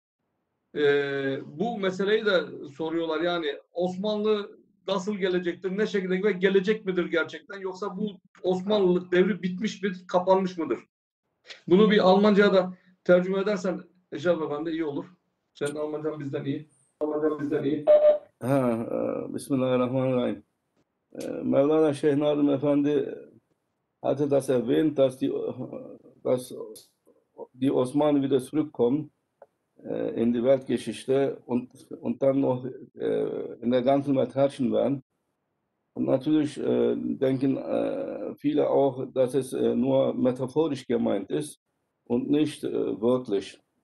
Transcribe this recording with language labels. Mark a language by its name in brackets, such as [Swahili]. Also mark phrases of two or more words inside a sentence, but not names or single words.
[Turkish] Bu meseleyi de soruyorlar yani Osmanlı nasıl gelecektir, ne şekilde ve gelecek midir gerçekten yoksa bu Osmanlılık devri bitmiş midir, kapanmış mıdır? Bunu bir Almanca'ya da tercüme edersen Eşref Efendi iyi olur. Senin Almancan bizden iyi. Bismillahirrahmanirrahim. [German] Mevlana Şeyh Nadim Efendi hatte das erwähnt, dass die Osmanen wieder zurückkommen in die Weltgeschichte und dann noch in der ganzen Welt herrschen werden. Und natürlich denken viele auch, dass es nur metaphorisch gemeint ist und nicht wörtlich.